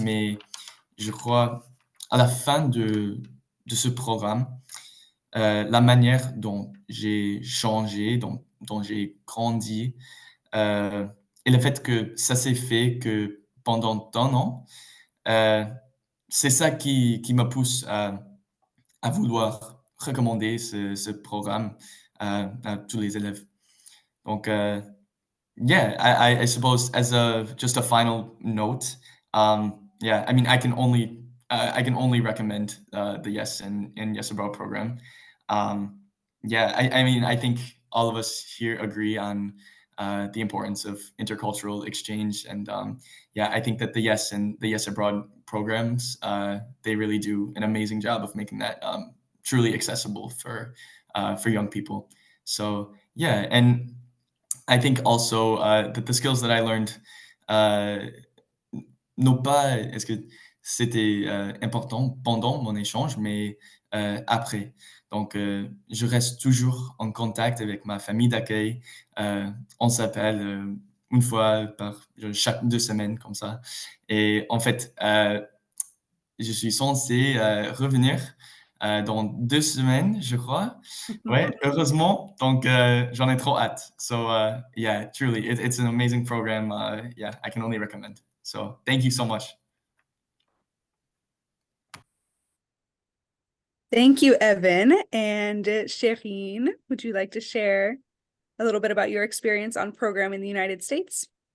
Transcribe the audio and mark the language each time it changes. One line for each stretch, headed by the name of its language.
French: Mais je crois à la fin de ce programme, la manière dont j'ai changé, dont j'ai grandi, et le fait que ça s'est fait que pendant un an, euh, c'est ça qui me pousse à vouloir recommander ce programme à tous les élèves.
English: Donc, yeah, I suppose as just a final note, yeah, I mean, I can only recommend the Yes and Yes Abroad program. Yeah, I mean, I think all of us here agree on the importance of intercultural exchange, and yeah, I think that the Yes and the Yes Abroad programs they really do an amazing job of making that truly accessible for young people. So yeah, and I think also that the skills that I learned uh,
French: non pas est-ce que c'était important pendant mon échange, mais après. Donc, je reste toujours en contact avec ma famille d'accueil. On s'appelle une fois chaque 2 semaines, comme ça. Et en fait, je suis censé revenir dans 2 semaines, je crois. Ouais, heureusement. Donc, j'en ai trop hâte.
English: So, yeah, truly, it's an amazing program. Yeah, I can only recommend. So, thank you so much. Thank you, Evan. And Shireen, would you like to share a little bit about your experience on program in the United States?